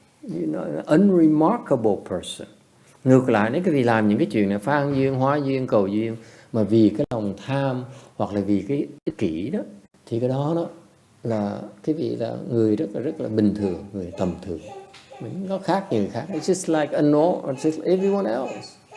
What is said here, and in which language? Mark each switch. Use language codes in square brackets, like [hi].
[en] You're not an unremarkable person. [vi] Ngược lại, nếu quý vị làm những cái chuyện này phan duyên, hóa duyên, cầu duyên mà vì cái lòng tham hoặc là vì cái ích kỷ đó, thì cái đó là cái vị là người rất là bình thường, người tầm thường. Mình nó khác như người khác. [en] It's just like just everyone else.